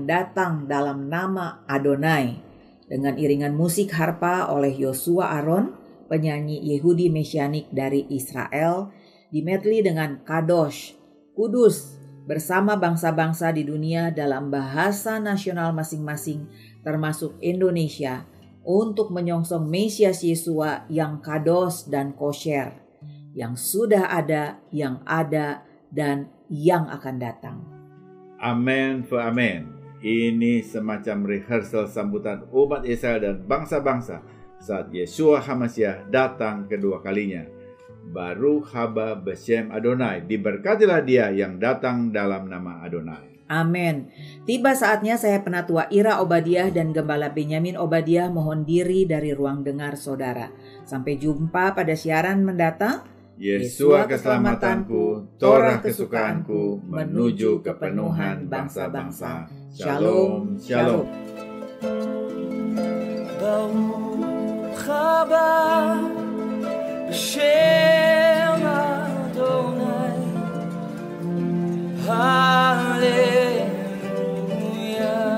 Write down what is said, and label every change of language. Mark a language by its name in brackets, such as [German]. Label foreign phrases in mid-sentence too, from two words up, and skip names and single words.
[Indonesian] datang dalam nama Adonai, dengan iringan musik harpa oleh Yosua Aron, penyanyi Yehudi Mesianik dari Israel, dimedley dengan Kadosh, Kudus, bersama bangsa-bangsa di dunia dalam bahasa nasional masing-masing termasuk Indonesia untuk menyongsong Mesias Yesua yang kados dan kosher, yang sudah ada, yang ada, dan yang akan datang. Amin for amin. Ini semacam rehearsal sambutan umat Israel dan bangsa-bangsa saat Yeshua HaMashiach datang kedua kalinya. [Hebrew] Baruch haba b'shem Adonai, [Indonesian] diberkatilah dia yang datang dalam nama Adonai. Amin. Tiba saatnya saya Penatua Ira Obadiah dan Gembala Benyamin Obadiah mohon diri dari ruang dengar saudara. Sampai jumpa pada siaran mendatang. Yesua keselamatanku, Torah kesukaanku, menuju kepenuhan bangsa-bangsa. [Hebrew] Shalom, shalom. Baruch haba b'shem Adonai. Hallelujah.